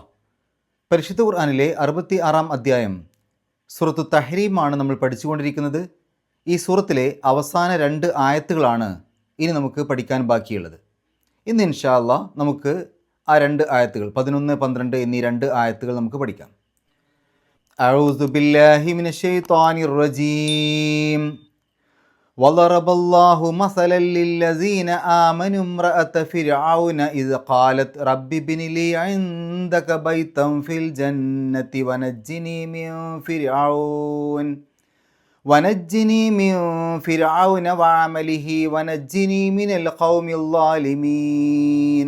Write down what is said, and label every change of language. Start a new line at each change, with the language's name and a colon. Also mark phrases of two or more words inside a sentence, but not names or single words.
Malayalam: പരിശുദ്ധ ഖുർആനിലെ 66 അധ്യായം സൂറത്തു തഹ്രീമാണ് നമ്മൾ പഠിച്ചുകൊണ്ടിരിക്കുന്നത്. ഈ സൂറത്തിലെ അവസാന 2 ആയത്തുകളാണ് ഇനി നമുക്ക് പഠിക്കാൻ ബാക്കിയുള്ളത്. ഇന്ന്
Arabic: إن شاء الله
Malayalam: നമുക്ക് ആ 2 ആയത്തുകൾ 11, 12 എന്നീ 2 ആയത്തുകൾ നമുക്ക് പഠിക്കാം.
Arabic: أعوذ بالله من الشيطان الرجيم. وضرب الله مثلا للذين آمنوا امرأة فرعون إذ قالت رب ابن لي عندك بيتا في الجنة ونجني من فرعون وعمله ونجني من القوم الظالمين.